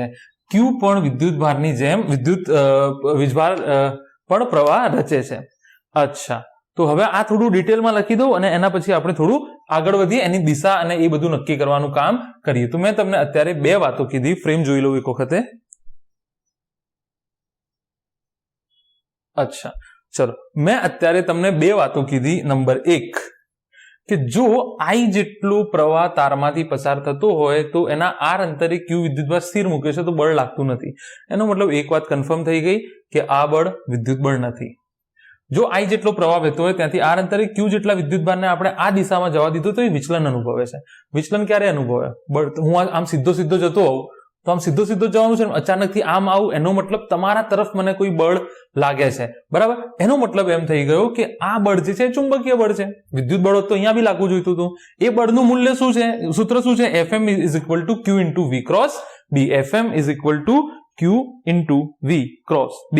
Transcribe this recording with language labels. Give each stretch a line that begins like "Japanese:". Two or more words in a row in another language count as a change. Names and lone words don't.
Gujarati: Q પણ વિદ્યુત ભારની જેમ વિદ્યુત વીજભાર પણ પ્રવાહ રચે છે. અચ્છા, તો હવે આ થોડું ડિટેલમાં લખી દઉં અને એના પછી આપણે થોડું આગળ વધીએ, એની દિશા અને એ બધું નક્કી કરવાનું કામ કરીએ. તો મેં તમને અત્યારે બે વાતો કીધી, ફ્રેમ જોઈ લઉં એક વખતે. અચ્છા ચલો, મૈં અત્યારે તમને બે વાતો કીધી। નંબર 1 કિ જો આઈ જેટલો પ્રવાહ તારમાંથી પસાર થતો હોય તો એના આર અંતરે ક્યૂ વિદ્યુતભાર સ્થિર મૂકે છે તો બળ લાગતું નથી। એનો મતલબ એક વાત કન્ફર્મ થઈ ગઈ કિ આ બળ વિદ્યુત બળ નથી। જો આઈ જેટલો પ્રવાહ વહેતો હોય ત્યાંથી આર અંતરે ક્યૂ જેટલા વિદ્યુતભારને આપણે આ દિશામાં જવા દીધો તો એ વિચલન અનુભવે છે। વિચલન ક્યારે અનુભવે? બળ હું આમ સીધો સીધો જતો હોઉં તો આમ સીધો સીધો જવાનું છે, અચાનકથી આમ આવું એનો મતલબ તમારા તરફ મને કોઈ બળ લાગે છે, બરાબર। એનો મતલબ એમ થઈ ગયો કિ આ બળ જે છે ચુંબકીય બળ છે। વિદ્યુત બળ તો અહીંયા બી લાગવું જોઈતું હતું। એ બળનું મૂલ્ય શું છે? સૂત્ર શું છે? Fm = Q × V क्रॉस B। Fm = Q × V क्रॉस B।